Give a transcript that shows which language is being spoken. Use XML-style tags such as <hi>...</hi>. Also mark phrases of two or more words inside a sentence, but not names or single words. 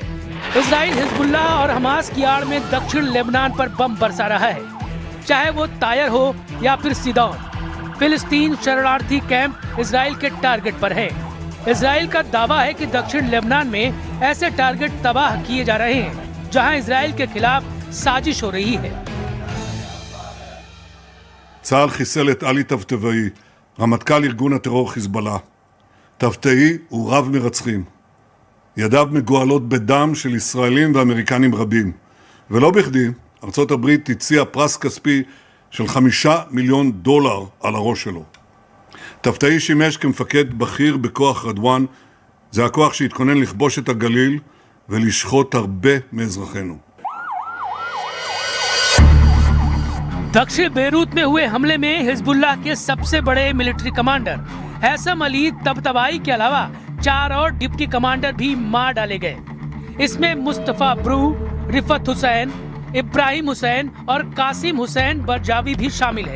<hi>इजराइल हिजबुल्लाह और हमास की आड़ में दक्षिण लेबनान पर बम बरसा रहा है, चाहे वो तायर हो या फिर सिदौन। फिलिस्तीन शरणार्थी कैंप इजराइल के टारगेट पर है। इजराइल का दावा है कि दक्षिण लेबनान में ऐसे टारगेट तबाह किए जा रहे हैं जहां इजराइल के खिलाफ साजिश हो रही है।</hi> <he>צה"ל חיסל את עלי תבתבאי, רמטכ"ל ארגון הטרור חיזבאללה. תבתאי הוא רב מרצחים. ידיו מגואלות בדם של ישראלים ואמריקנים רבים. ולא בכדי, ארצות הברית הציעה פרס כספי של $5 מיליון על הראש שלו. תבתאי שימש כמפקד בכיר בכוח רדואן זה הכוח שהתכונן לכבוש את הגליל ולשחוט הרבה מאזרחינו.</he> <hi>दक्षिण बेरूत में हुए हमले में हिजबुल्लाह के सबसे बड़े</hi> <en>military commander</en> <hi>हैसम अली तबतबाई के अलावा 4 और</hi> <en>deputy commander</en> <hi>भी मार डाले गए। इसमें मुस्तफा ब्रू, रिफत हुसैन, इब्राहिम हुसैन और कासिम हुसैन बरजावी भी शामिल है।</hi>